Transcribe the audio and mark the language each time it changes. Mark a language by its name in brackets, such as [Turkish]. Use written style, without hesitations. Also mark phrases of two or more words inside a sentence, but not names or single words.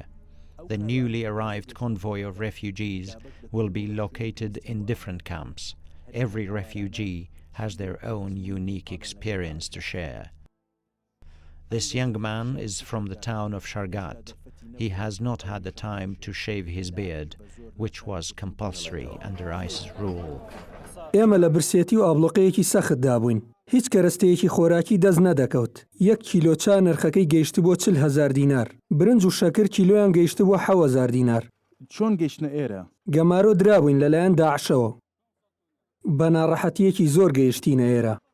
[English] The newly arrived convoy of refugees will be located in different camps. Every refugee has their own unique experience to share. This young man is from the town of Shargat. He has not had the time to shave his beard, which was compulsory under ISIS rule. [Central Kurdish] ئێمە لە برسێتی و ئابلۆقەیەکی سەخت دابووین. هیچ کەرەستەیەکی خۆراکی دەست نەدەکەوت. 1 کیلۆ چا نرخەکەی گەیشت بۆ 40,000 دینار. برنج و شەکر کیلۆیان گەیشت بۆ 7,000 دینار. چۆن گەیشتنە ئێرە؟ گەمارۆ درابووین لەلایەن داعشەوە. بە ناڕەحەتیەکی زۆر گەیشتینە ئێرە.